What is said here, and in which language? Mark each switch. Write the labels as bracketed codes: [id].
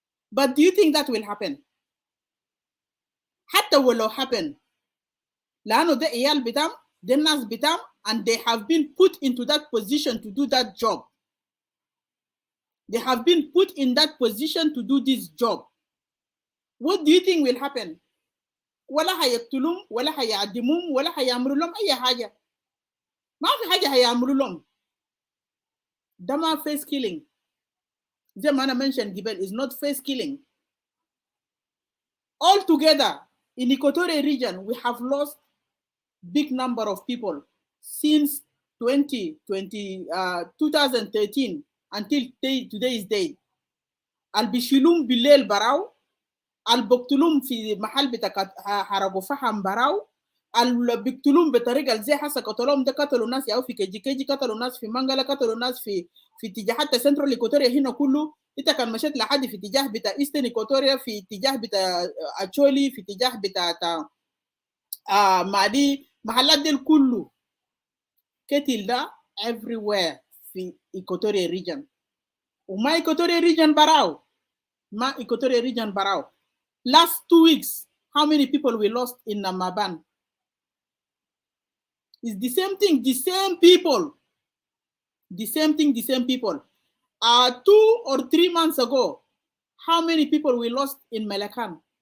[en] But do you think that will happen? [ar] حتى ولو [en] happen [ar] لأنه ده عيال بتاعهم ده الناس بتاعهم [en] and they have been put into that position to do that job. They have been put in that position to do this job. What do you think will happen? [ar] ولا هيقتلهم ولا هيعدمهم ولا هيعملوا لهم أي حاجة. ما في حاجة هيعملوا لهم. ده ما face killing. زي ما أنا mentioned قبل [en] is not face killing. Altogether in Equatorial region we have lost big number of people since 2013 until today's date. [ar] البيشيلون بالليل براو، البقتلون في محل بتاع حرقوا فحم براو، البقتلون بطريقه زي حسا قتلهم ده قتلوا ناس او في كيجي قتلوا ناس في منغلا قتلوا ناس في اتجاه حتى سنترال ايكواتوريا هنا كله. انت كان مشيت لحد في اتجاه بتاع ايسترن ايكواتوريا، في اتجاه بتاع اتشولي، في اتجاه بتاع مادي، محلات دي كله كتل ده everywhere في Equatorial region. وما Equatorial region براو، ما Equatorial region براو. [en] Last 2 weeks, how many people we lost in Namaban? It's the same thing, the same people. The same thing, the same people. 2 or 3 months ago, how many people we lost in Melakan?